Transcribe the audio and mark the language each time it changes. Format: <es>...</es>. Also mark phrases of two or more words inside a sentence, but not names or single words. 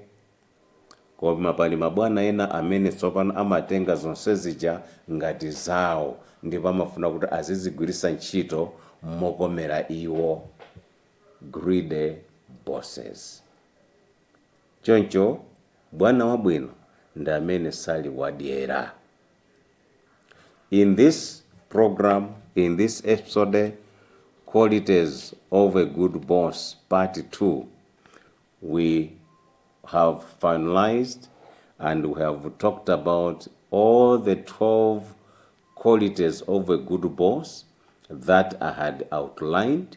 <ny>Koma pali mabwana ena amene tsopano amatenga zonse zija ngati zawo ndipo amafuna kuti azizigwiritsa ntchito mokomera iwo,</ny> <en>greedy bosses.</en> <ny>Choncho bwana wabwino ndi amene sali wadyera.</ny> <en>In this program, in this episode, Qualities of a Good Boss, Part 2, we have finalized and we have talked about all the 12 qualities of a good boss that I had outlined.</en>